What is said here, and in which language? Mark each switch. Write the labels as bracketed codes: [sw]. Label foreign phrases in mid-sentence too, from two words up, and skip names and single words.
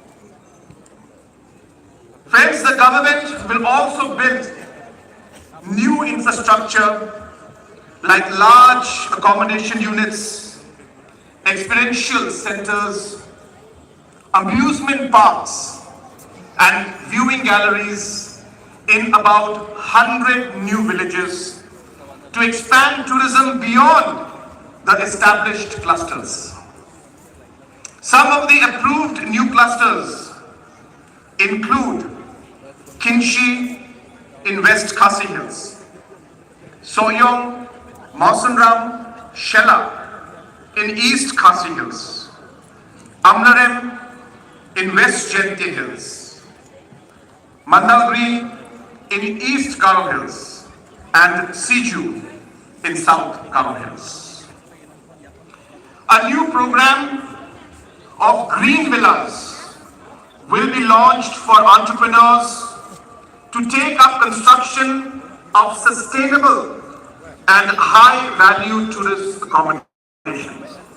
[en] Friends, the government will also build new infrastructure like large accommodation units, experiential centers, amusement parks, and viewing galleries in about 100 new villages to expand tourism beyond the established clusters. Some of the approved new clusters include Kinshi in West Khasi Hills, Soyong, Mausunram, Shela in East Khasi Hills, Amlarem in West Jayante Hills, Mandalgri in East Garo Hills, and Siju in South Garo Hills. A new program of green villas will be launched for entrepreneurs to take up construction of sustainable and high-value tourist accommodations.